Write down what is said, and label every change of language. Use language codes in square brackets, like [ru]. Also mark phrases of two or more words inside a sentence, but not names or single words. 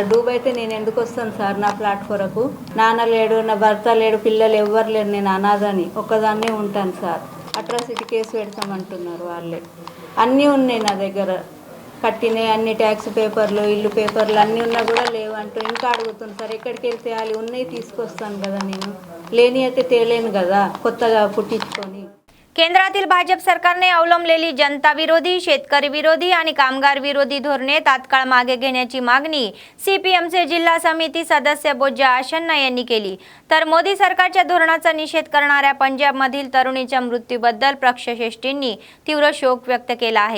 [te] డూబ్ అయితే నేను ఎందుకు వస్తాను సార్ నా ఫ్లాట్ కొరకు? నాన్న లేడు, నా భర్త లేడు, పిల్లలు ఎవ్వరు లేరు, నేను అనాథని ఒక్కదాన్నే ఉంటాను సార్. [en] atrocity case [te] పెడతామంటున్నారు వాళ్ళే. అన్నీ ఉన్నాయి నా దగ్గర, కట్టినాయి అన్ని ట్యాక్స్ పేపర్లు, ఇల్లు పేపర్లు అన్నీ ఉన్నా కూడా లేవంటూ ఇంకా అడుగుతుంది సార్. ఎక్కడికి వెళ్తే తేయాలి? ఉన్నాయి తీసుకొస్తాను కదా, నేను లేని అయితే తేలేను కదా కొత్తగా పుట్టించుకొని. [mr] केंद्रातील भाजप सरकारने अवलंबलेली जनता विरोधी, शेतकरी विरोधी आणि कामगार विरोधी धोरणे तात्काळ मागे घेण्याची मागणी सीपीएमचे जिल्हा समिती सदस्य बोज्जा आशन्ना यांनी केली. तर मोदी सरकारच्या धोरणाचा निषेध करणाऱ्या पंजाबमधील तरुणीच्या मृत्यूबद्दल पक्षश्रेष्ठींनी तीव्र शोक व्यक्त केला आहे.